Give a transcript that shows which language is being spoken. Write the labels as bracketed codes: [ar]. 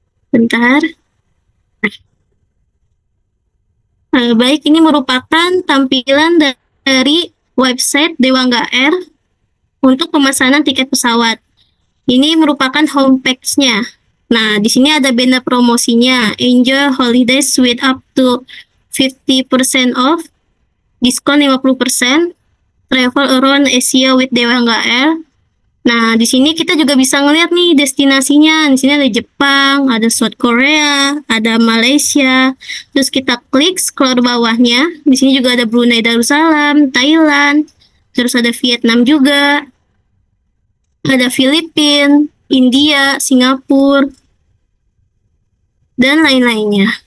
[id] Bentar. Baik, ini merupakan tampilan dari website Dewangga Air untuk pemesanan tiket pesawat. Ini merupakan homepage-nya. Nah, di sini ada banner promosinya. [en] Enjoy holidays with up to 50% off, [id] diskon 50%, [en] travel around Asia with Dewangga Air. [id] Nah, di sini kita juga bisa ngeliat nih destinasinya. Di sini ada Jepang, ada South Korea, ada Malaysia. Terus kita klik scroll bawahnya. Di sini juga ada Brunei Darussalam, Thailand. Terus ada Vietnam juga. Ada Filipina, India, Singapura, dan lain-lainnya.